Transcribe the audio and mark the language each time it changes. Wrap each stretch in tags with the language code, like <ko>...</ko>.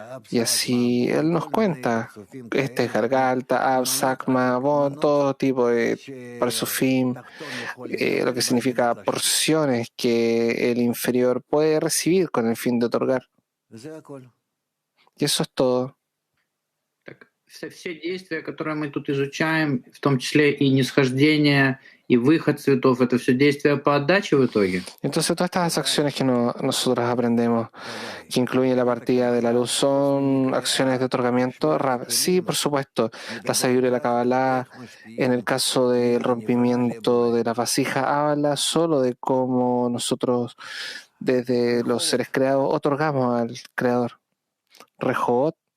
<es>Y así él nos cuenta, este es Galgalta, Ab, Sakma, Bon, todo tipo de Persufim, lo que significa porciones que el inferior puede recibir con el fin de otorgar. Y eso es todo.</es> <ru>Все действия, которые мы тут изучаем, в том числе и нисхождение, и выход цветов, это все действия по отдаче в итоге?</ru> <es>Entonces todas estas acciones que nosotros aprendemos, que incluyen la partida de la luz, ¿son acciones de otorgamiento? Sí, por supuesto. La sabiduría de la Kabbalah, en el caso del rompimiento de la vasija, habla solo de cómo nosotros, desde los seres creados, otorgamos al Creador. Rehot.</es>